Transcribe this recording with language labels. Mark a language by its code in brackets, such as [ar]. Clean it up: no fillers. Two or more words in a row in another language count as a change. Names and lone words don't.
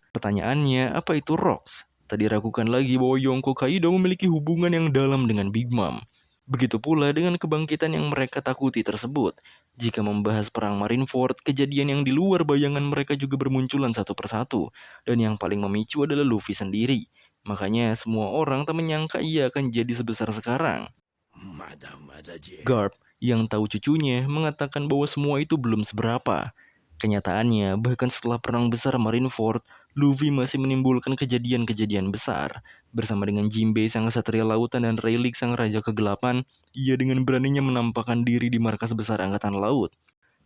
[id] Pertanyaannya, apa itu Rox? Tak diragukan lagi bahwa Yonko Kaido memiliki hubungan yang dalam dengan Big Mom. Begitu pula dengan kebangkitan yang mereka takuti tersebut. Jika membahas perang Marineford, kejadian yang di luar bayangan mereka juga bermunculan satu persatu. Dan yang paling memicu adalah Luffy sendiri. Makanya semua orang tak menyangka ia akan jadi sebesar sekarang. [ja] まだまだじゃ。 [id] Garp, yang tahu cucunya, mengatakan bahwa semua itu belum seberapa. Kenyataannya, bahkan setelah perang besar Marineford, Luffy masih menimbulkan kejadian-kejadian besar. Bersama dengan Jinbei sang kesatria lautan dan Rayleigh sang raja kegelapan, ia dengan beraninya menampakkan diri di markas besar angkatan laut.